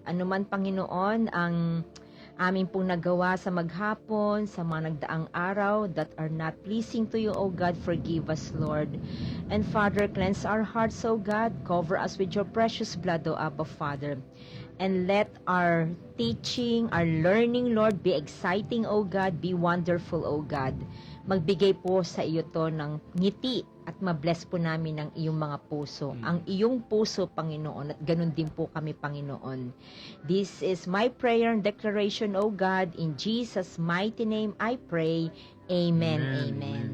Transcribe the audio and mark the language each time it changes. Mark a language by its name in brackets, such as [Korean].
[Filipino] Ano man, Panginoon, ang amin pong nagawa sa maghapon, sa mga nagdaang araw [English] that are not pleasing to you, O God, forgive us, Lord. And Father, cleanse our hearts, O God. Cover us with your precious blood, O Abba, Father. And let our teaching, our learning, Lord, be exciting, O God, be wonderful, O God. [Filipino] Magbigay po sa iyo to ng ngiti at mabless po namin ang iyong mga puso. Ang iyong puso, Panginoon, at ganun din po kami, Panginoon. [English] This is my prayer and declaration, O God. In Jesus' mighty name I pray. Amen. Amen.